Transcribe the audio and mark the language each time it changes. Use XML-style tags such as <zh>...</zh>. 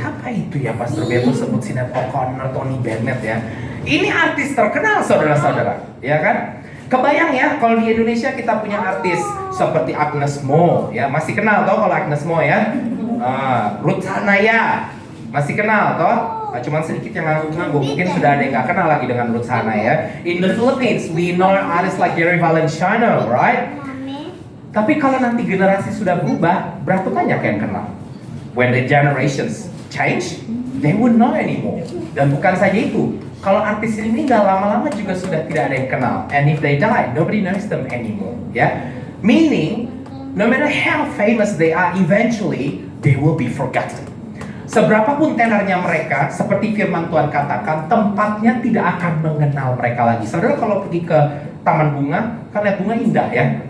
<id>Siapa itu ya Pastor Beto sebut Sinead O'Connor, Tony Bennett ya. Ini artis terkenal, saudara-saudara, ya kan? Kebayang ya kalau di Indonesia kita punya artis seperti Agnes Mo, ya masih kenal toh kalau Agnes Mo ya. Ruth Hanaya masih kenal toh. Cuman sedikit yang ngangguk-ngangguk, mungkin sudah ada yang nggak kenal lagi dengan Ruth Hanaya.</id> <en>In the Philippines, we know artists like Gary Valenciano, right?</en> <id>Tapi kalau nanti generasi sudah berubah, berapa banyak yang kenal?</id> <en>When the generations change, they wouldn't know anymore.</en> <id>Dan bukan saja itu, kalau artis ini nggak lama-lama juga sudah tidak ada yang kenal.</id> <en>And if they die, nobody knows them anymore. Ya, meaning, no matter how famous they are, eventually they will be forgotten.</en> <id>Seberapapun tenarnya mereka, seperti firman Tuhan katakan, tempatnya tidak akan mengenal mereka lagi. Saudara kalau pergi ke taman bunga, kan lihat bunga indah ya.</id>